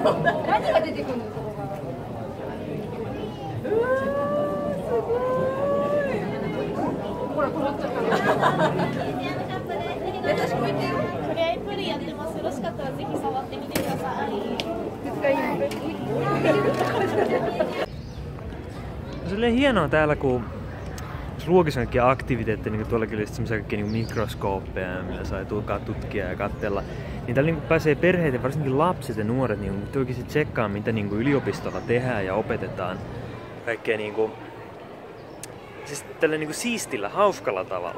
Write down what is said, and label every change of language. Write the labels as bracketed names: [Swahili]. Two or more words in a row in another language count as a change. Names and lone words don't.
[Japanese] 何が出てくるの？うわーすごい。ほら止まっちゃったの。優しく言ってよ。とりあえずプリやってます。よろしかったらぜひ触ってみてください。絶対いい。 [Finnish] on silleen hienoa täällä, kun luokissa on kaikkia aktiviteetteja, niin tuollakin oli semmoisia kaikkia niin mikroskooppeja, millä sai tulkaa tutkia ja katsella. Niin täällä niin pääsee perheet, varsinkin lapset ja nuoret, niin oikeasti tsekkaa, mitä niin yliopistolla tehdään ja opetetaan. Kaikkea niin kuin, siis tällä niin siistillä, hauskalla tavalla.